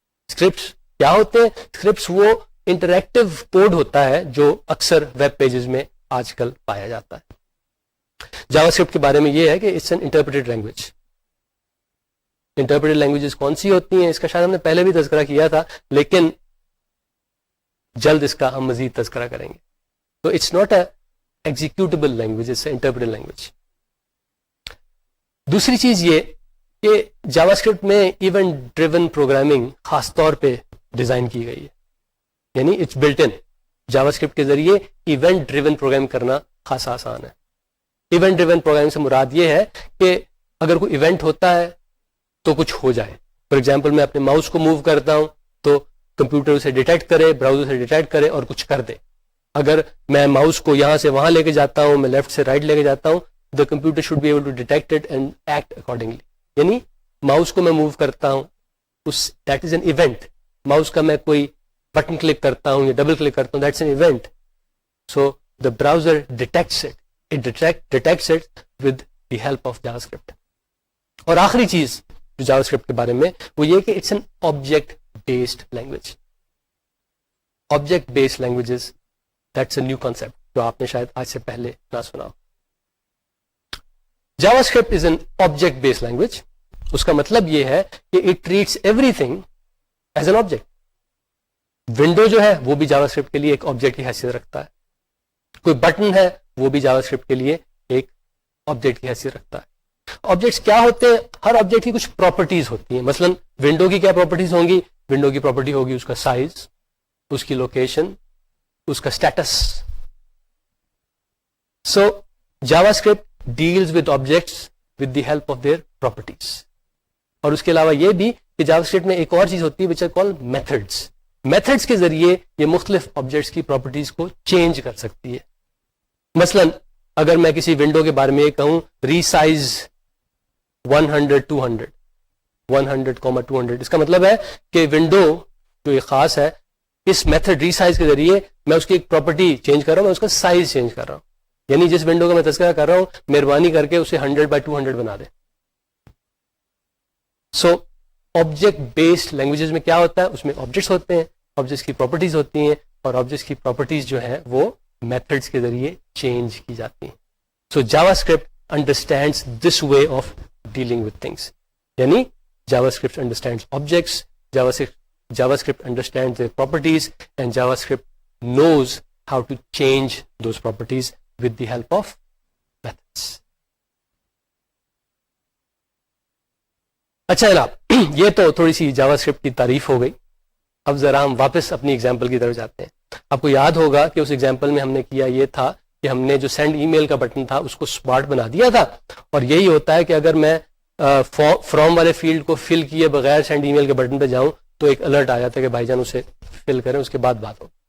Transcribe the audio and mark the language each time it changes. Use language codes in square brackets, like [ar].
[ur] Scripts کیا ہوتے ہیں؟ اسکرپٹس وہ انٹریکٹیو کوڈ ہوتا ہے جو اکثر ویب پیجز میں آج کل پایا جاتا ہے. جاوا اسکرپٹ کے بارے میں یہ ہے کہ [en] It's an interpreted language. [ur] Interpreted languages کون سی ہوتی ہیں اس کا شاید ہم نے پہلے بھی تذکرہ کیا تھا, لیکن جلد اس کا ہم مزید تذکرہ کریں گے. [en] تو it's not a executable language, it's interpreted language. [ur] دوسری چیز یہ کہ جاوا اسکرپٹ میں ایونٹ ڈریون پروگرامنگ خاص طور پہ ڈیزائن کی گئی ہے, یعنی [en] It's built in. [ur] Java script کے ذریعے ایونٹ ڈریون پروگرام کرنا خاصا آسان ہے. ایونٹ ڈریون پروگرام سے مراد یہ ہے کہ اگر کوئی ایونٹ ہوتا ہے تو کچھ ہو جائے. [en] for example [ur] میں اپنے ماؤس کو موو کرتا ہوں تو کمپیوٹر اسے ڈیٹیکٹ کرے, براؤزر سے ڈیٹیکٹ کرے اور کچھ کر دے. اگر میں ماؤس کو یہاں سے وہاں لے کے جاتا ہوں, میں لیفٹ سے رائٹ لے کے جاتا ہوں, [en] the computer should be able to detect it and act accordingly. [ur] یعنی ماؤس کو میں موو کرتا ہوں, اس [en] that is an event. [ur] Mouse کا میں کوئی بٹن کلک کرتا ہوں یا ڈبل کلک کرتا ہوں, [en] that's an event. So the browser detects it. It detects it with the help of JavaScript. [ur] اور آخری چیز جو JavaScript کے بارے میں وہ یہ کہ [en] it's an object based language. Object based languages, that's a new concept [ur] جو آپ نے شاید آج سے پہلے نہ سنا. [en] JavaScript is an object based language. [ur] اس کا مطلب یہ ہے کہ [en] it treats everything as an object. [ur] Window جو ہے وہ بھی JavaScript کے لیے ایک آبجیکٹ کی حیثیت رکھتا ہے. کوئی بٹن ہے وہ بھی JavaScript کے لیے ایک آبجیکٹ کی حیثیت رکھتا ہے. آبجیکٹس کیا ہوتے ہیں؟ ہر آبجیکٹ کی کچھ پراپرٹیز ہوتی ہیں. مثلا ونڈو کی کیا پراپرٹیز ہوں گی؟ ونڈو کی پراپرٹی ہوگی اس کا سائز, اس کی لوکیشن, اس کا status. [en] So JavaScript deals with objects with the help of their properties. [ur] اور اس کے علاوہ یہ بھی کہ JavaScript میں ایک اور چیز ہوتی ہے [en] which are called methods. [ur] Methods کے ذریعے یہ مختلف آبجیکٹس کی پراپرٹیز کو چینج کر سکتی ہے. مثلا اگر میں کسی ونڈو کے بارے میں یہ کہوں ریسائز 100 200 اس کا مطلب ہے کہ ونڈو جو یہ خاص ہے اس میتھڈ ریسائز کے ذریعے میں اس کی ایک پراپرٹی چینج کر رہا ہوں, میں اس کا سائز چینج کر رہا ہوں. یعنی جس ونڈو کا میں تذکرہ کر رہا ہوں مہربانی کر کے اسے 100 بنا دیں. سو آبجیکٹ بیسڈ لینگویجز میں کیا ہوتا ہے؟ اس میں آبجیکٹس ہوتے ہیں, آبجیکٹس کی پراپرٹیز ہوتی ہیں, اور آبجیکٹس کی پراپرٹیز جو ہیں وہ میتھڈس کے ذریعے چینج کی جاتی ہیں. [en] So JavaScript understands this way of dealing with things. یعنی JavaScript understands objects, JavaScript understands their properties, and JavaScript knows how to change those properties with the help of methods. [ur] اچھا جناب, یہ تو تھوڑی سی JavaScript کی تعریف ہو گئی. اب ذرا ہم واپس اپنی ایگزامپل کی طرف جاتے ہیں. آپ کو یاد ہوگا کہ اس ایگزامپل میں ہم نے کیا یہ تھا کہ ہم نے جو سینڈ ای میل کا بٹن تھا اس کو اسمارٹ بنا دیا تھا, اور یہی ہوتا ہے کہ اگر میں فرام والے فیلڈ کو فل کیے بغیر سینڈ ای میل کے بٹن پہ جاؤں تو ایک الرٹ آ جاتا ہے کہ بھائی جان اسے فل کریں, اس کے بعد بات ہو.